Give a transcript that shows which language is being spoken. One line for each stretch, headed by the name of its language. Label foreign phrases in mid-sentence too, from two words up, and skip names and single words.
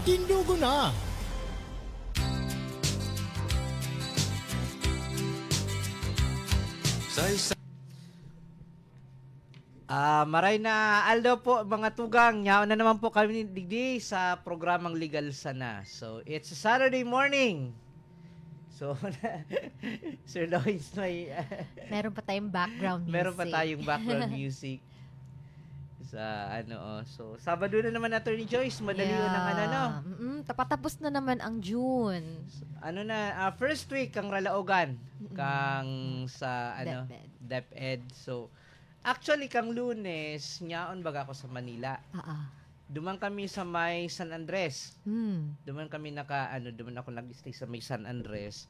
Bikol: Tindugo na! Maray na Aldo po mga tugang. Nyaw na naman po kami digdi sa programang Legal Sana.
English: So, it's a Saturday morning. So, Sir Lois,
Filipino: meron pa tayong
English: background music.
Filipino: Meron pa tayong
English: background music.
Filipino: Sa so, Sabado na naman, Attorney Joyce. Madali na ng tapos na naman ang June.
Bikol: So,
English: first week
Bikol: ang Ralaogan. Kang sa DepEd. So, actually, kang Lunes, nyaon baga ako sa Manila. Duman kami sa may San Andres. Duman kami duman ako nag-stay sa may San Andres.